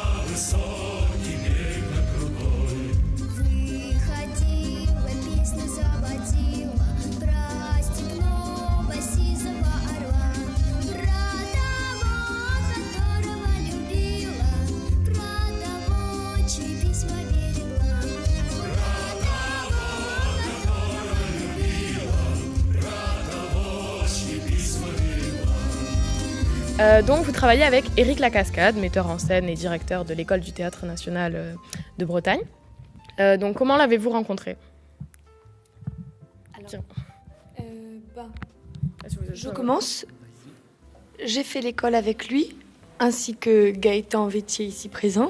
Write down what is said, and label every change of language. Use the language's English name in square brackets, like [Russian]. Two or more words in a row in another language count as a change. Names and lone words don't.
[Russian] Выходила, песню заводила про степного сизого орла, про того, которого любила, про того, чьи письма берегла, про того, которого любила, про того, чьи письма берегла. [French] Donc vous travaillez avec Éric Lacascade, metteur en scène et directeur de l'École du Théâtre National de Bretagne. Donc comment l'avez-vous rencontré? Alors, Je je commence. J'ai fait l'école avec lui, ainsi que Gaëtan Vétier ici présent.